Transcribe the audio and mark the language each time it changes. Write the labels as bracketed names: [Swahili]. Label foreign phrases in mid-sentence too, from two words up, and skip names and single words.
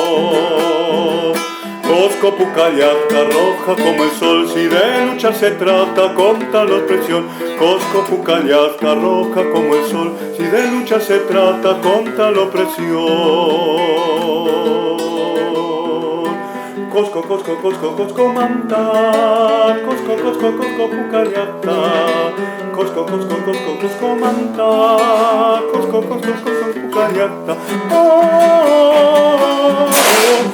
[Quechua] Kosko Pukañata, [Spanish] roja como el sol, si de lucha se trata contra la opresión. [Quechua] Kosko Pukañata, [Spanish] roja como el sol, si de lucha se trata contra la opresión. [Quechua] Kosko, Kosko, Kosko, Kosko manta. Kosko, Kosko, Kosko Pukañata. Kosko, Kosko, Kosko, Kosko manta. Kosko, Kosko, Kosko Pukañata. Oh,